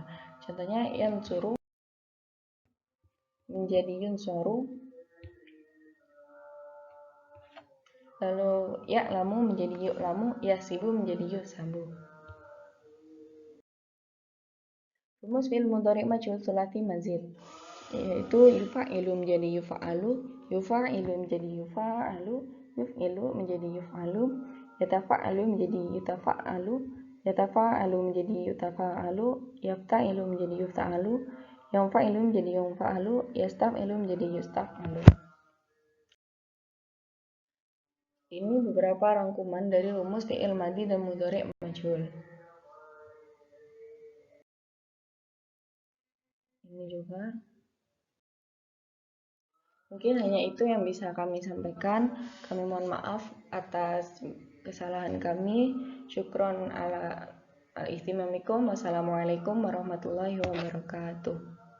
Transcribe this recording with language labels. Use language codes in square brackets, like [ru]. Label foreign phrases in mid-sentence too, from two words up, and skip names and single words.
[id] Contohnya yansuru menjadi yunsoru, lalu ya'lamu menjadi yu'lamu, yahsibu menjadi yuhsabu. Rumus [ar] فعل مضارع مجهول ثلاثي مزيد, [id] yaitu yufa'ilu menjadi yufa'alu, yufa'ilu menjadi yufa'alu, yuf'ilu menjadi yuf'alu, yatafa'alu menjadi yutafa'alu, yatafa'alu menjadi yutafa'alu, yafta'ilu menjadi yufta'alu, yanfa'ilu menjadi yunfa'alu, yastaf'ilu menjadi yustaf'alu. Ini beberapa rangkuman dari rumus [ar] فعل ماضي [id] dan [ar] مضارع مجهول. [id] Ini juga. Mungkin hanya itu yang bisa kami sampaikan. Kami mohon maaf atas kesalahan kami. [ar] شكرا على الاهتمامكم. والسلام عليكم ورحمة الله وبركاته.